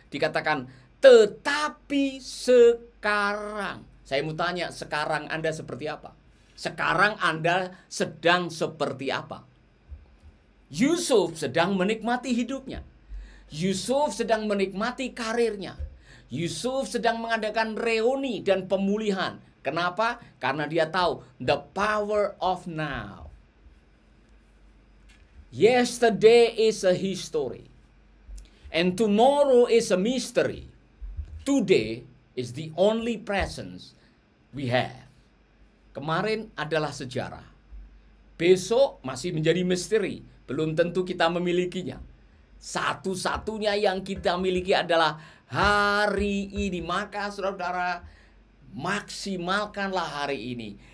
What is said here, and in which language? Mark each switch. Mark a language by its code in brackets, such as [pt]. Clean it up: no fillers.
[id] Dikatakan, tetapi sekarang. Saya mau tanya, sekarang Anda seperti apa? Sekarang Anda sedang seperti apa? Yusuf sedang menikmati hidupnya. Yusuf sedang menikmati karirnya. Yusuf sedang mengadakan reuni dan pemulihan. Kenapa? Karena dia tahu [en] the power of now. Yesterday is a history. And tomorrow is a mystery. Today is the only presence we have. [id] Kemarin adalah sejarah. Besok masih menjadi misteri. Belum tentu kita memilikinya. Satu-satunya yang kita miliki adalah hari ini. Maka saudara-saudara, maksimalkanlah hari ini.